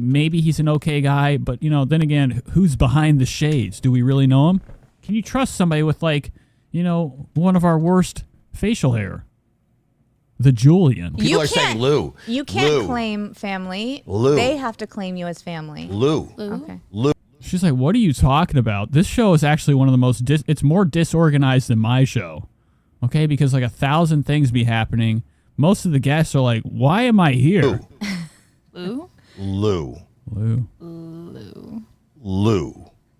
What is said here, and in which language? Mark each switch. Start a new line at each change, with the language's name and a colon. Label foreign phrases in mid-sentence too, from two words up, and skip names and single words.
English: Maybe he's an okay guy. But then again, who's behind the shades? Do we really know him? Can you trust somebody with like, one of our worst facial hair? The Julian. People are saying Lou. You can't Lou. claim family. Lou. They have to claim you as family. Lou. Okay. Lou. She's like, what are you talking about? This show is actually one of the most, it's more disorganized than my show. Okay, because like 1,000 things be happening. Most of the guests are like, why am I here? Lou? Lou. Lou. Lou. Lou.